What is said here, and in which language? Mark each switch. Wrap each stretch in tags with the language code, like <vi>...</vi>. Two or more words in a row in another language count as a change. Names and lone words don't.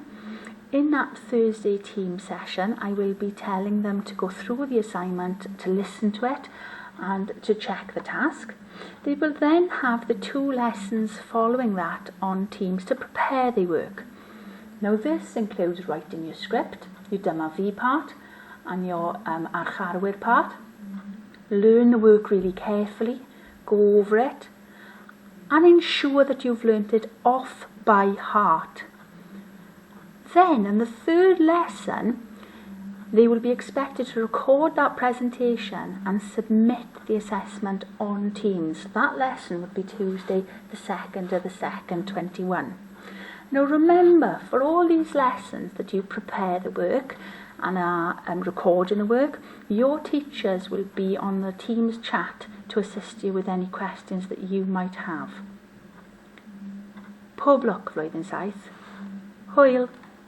<en>In that Thursday team session, I will be telling them to go through the assignment, to listen to it and to check the task. They will then have the 2 lessons following that on Teams to prepare the work. Now this includes writing your script, your dyma fi part and your archarwyr part. Learn the work really carefully, go over it and ensure that you've learnt it off by heart. Then in the 3rd lesson, they will be expected to record that presentation and submit the assessment on Teams. That lesson would be Tuesday the 2nd of the 2nd, 21. Now remember, for all these lessons that you prepare the work and are recording the work, your teachers will be on the Teams chat to assist you with any questions that you might have.</en> <cy>Pob lwc flwyddyn saith. Hwyl!</cy>